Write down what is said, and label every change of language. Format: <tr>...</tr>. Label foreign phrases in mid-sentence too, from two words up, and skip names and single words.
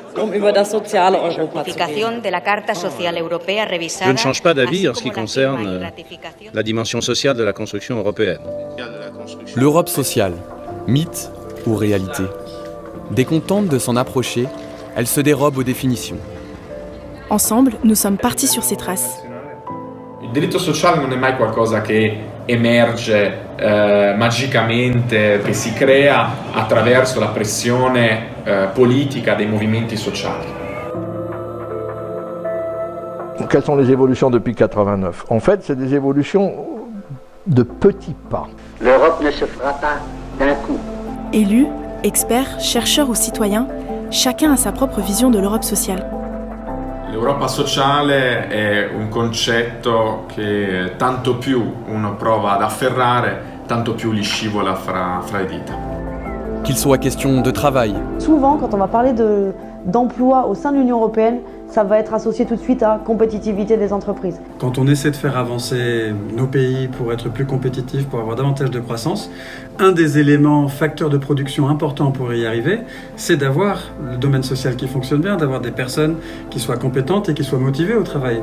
<fr>Je ne change pas d'avis en ce qui concerne la dimension sociale de la construction européenne. L'Europe sociale, mythe ou réalité? Décontente de s'en approcher, elle se dérobe aux définitions. Ensemble, nous sommes partis sur ces traces.</fr> <it>Il diritto sociale non è mai qualcosa che emerge magicamente, che si crea attraverso la pressione politica dei movimenti sociali.</it> <fr>Quelles sont les évolutions depuis 89? En fait, c'est des évolutions de petits pas. L'Europe ne se fera pas d'un coup. Élus, experts, chercheurs ou citoyens, chacun a sa propre vision de l'Europe sociale.</fr> <it>L'Europa sociale è un concetto che tanto più uno prova ad afferrare, tanto più gli scivola fra le dita.</it> <fr>Qu'il soit question de travail. Souvent, quand on va parler d'emploi au sein de l'Union européenne, ça va être associé tout de suite à compétitivité des entreprises. Quand on essaie de faire avancer nos pays pour être plus compétitifs, pour avoir davantage de croissance, un des éléments facteurs de production importants pour y arriver, c'est d'avoir le domaine social qui fonctionne bien, d'avoir des personnes qui soient compétentes et qui soient motivées au travail.</fr>